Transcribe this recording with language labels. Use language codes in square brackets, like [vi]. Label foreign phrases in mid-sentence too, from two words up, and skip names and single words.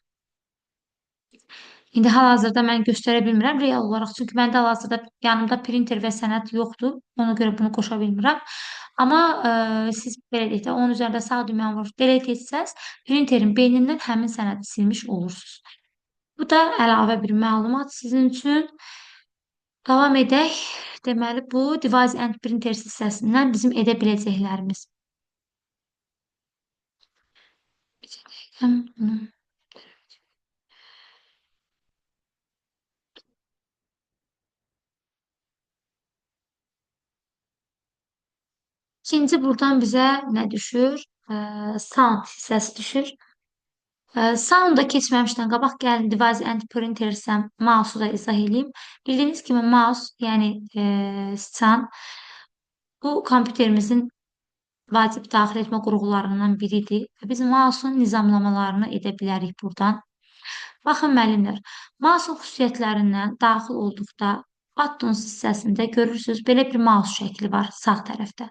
[az] İndi hal-hazırda mən göstərə bilmirəm real olaraq, çünki məndə hal-hazırda yanımda printer və sənəd yoxdur. Ona görə bunu qoşa bilmirəm. Amma siz belə deyək də, onun üzərində sağ düyməni vurub delete etsəz, printerin beynindən həmin sənədi silmiş olursunuz. Bu da əlavə bir məlumat sizin üçün. Davam edək. Deməli, bu [en] device and printers [az] hissəsindən bizim edə biləcəklərimiz. İkinci buradan bizə nə düşür? Sound hissəsi düşür. Sound'a keçməmişdən qabaq gəlin [en] device and printers'ə [az] mouse'u da izah edeyim. Bildiyiniz kimi mouse, yəni sıçan, bu kompüterimizin vacib daxil etmə qurğularından biridir. Biz mouse'un nizamlamalarını edə bilərik buradan. Baxın müəllimlər, mouse'un xüsusiyyətlərindən daxil olduqda buttons hissəsində görürsünüz, belə bir mouse şəkli var sağ tərəfdə.